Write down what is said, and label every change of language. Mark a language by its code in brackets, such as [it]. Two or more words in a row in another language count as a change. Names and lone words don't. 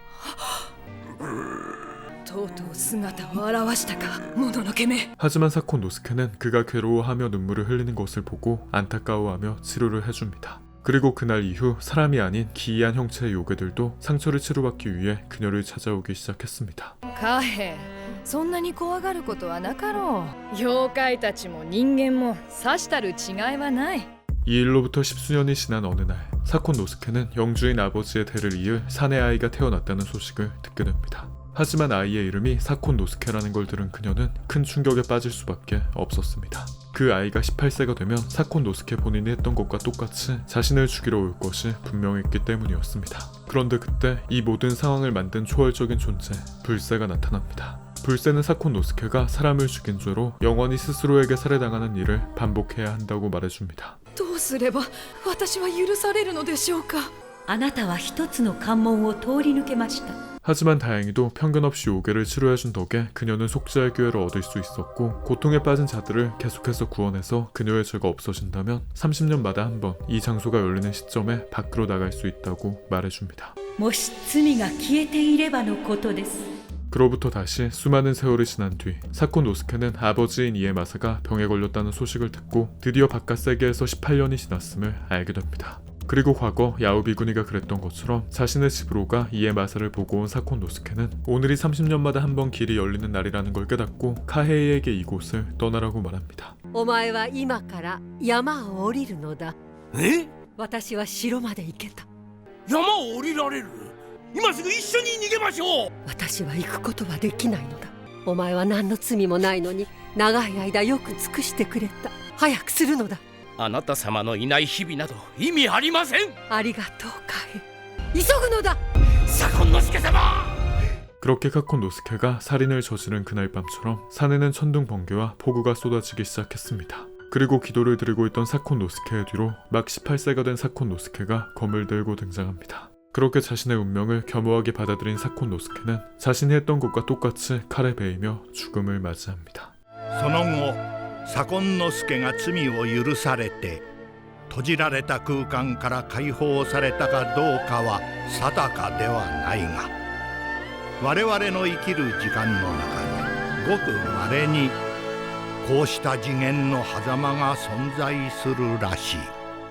[ko] 하지만 사콘 노스케는 그가 괴로워하며 눈물을 흘리는 것을 보고 안타까워하며 치료를 해줍니다. 그리고 그날 이후 사람이 아닌 기이한 형체의 요괴들도 상처를 치료받기 위해 그녀를 찾아오기 시작했습니다. [ja] そんなに怖がることはなかろう。妖怪たちも人間もさしたる違いはない。 [ko] 이 일로부터 십수년이 지난 어느 날 사콘 노스케는 영주인 아버지의 대를 이을 사내 아이가 태어났다는 소식을 듣게 됩니다. 하지만 아이의 이름이 사콘 노스케라는 걸 들은 그녀는 큰 충격에 빠질 수밖에 없었습니다. 그 아이가 18세가 되면 사콘 노스케 본인이 했던 것과 똑같이 자신을 죽이러 올 것이 분명했기 때문이었습니다. 그런데 그때 이 모든 상황을 만든 초월적인 존재 불새가 나타납니다. 불새는 사콘 노스케가 사람을 죽인 죄로 영원히 스스로에게 살해당하는 일을 반복해야 한다고 말해줍니다. [ja] どうすれば私は許されるのでしょうか。あなたは一つの関門を通り抜けました。 [ko] 하지만 다행히도 편견 없이 요괴를 치료해준 덕에 그녀는 속죄할 기회를 얻을 수 있었고 고통에 빠진 자들을 계속해서 구원해서 그녀의 죄가 없어진다면 30년마다 한 번 이 장소가 열리는 시점에 밖으로 나갈 수 있다고 말해줍니다. [ja] もし罪が消えていればのことです。 [ko] 그로부터 다시 수많은 세월이 지난 뒤 사콘 노스케는 아버지인 이에마사가 병에 걸렸다는 소식을 듣고 드디어 바깥 세계에서 18년이 지났음을 알게 됩니다. 그리고 과거 야오 비구니가 그랬던 것처럼 자신의 집으로 가 이에마사를 보고 온 사콘 노스케는 오늘이 30년마다 한 번 길이 열리는 날이라는 걸 깨닫고 카헤이에게 이곳을 떠나라고 말합니다. [ja] お前は今から山を降りるのだ。え？私は城まで行けた。山を降りられる？今すぐ一緒に逃げましょう。私は行くことはできないのだ。 お前は何の罪もないのに長い間よく尽くしてくれた。早くするのだ。あなた様のいない日々など意味ありません。ありがとうカエ。急ぐのだ。左近之助様。 [ko] 그렇게 사콘 노스케가 살인을 저지른 그날 밤처럼 산에는 천둥 번개와 폭우가 쏟아지기 시작했습니다. 그리고 기도를 드리고 있던 사콘 노스케의 뒤로 막 18세가 된 사콘 노스케가 검을 들고 등장합니다. 그렇게 자신의 운명을 겸허하게 받아들인 사콘 노스케는 자신이 했던 것과 똑같이 칼에 베이며 죽음을 맞이합니다. [ja] その後左近之助が罪を許されて閉じられた空間から解放されたかどうかは定かではないが、我々の生きる時間の中にごく稀にこうした次元の狭間が存在するらしい。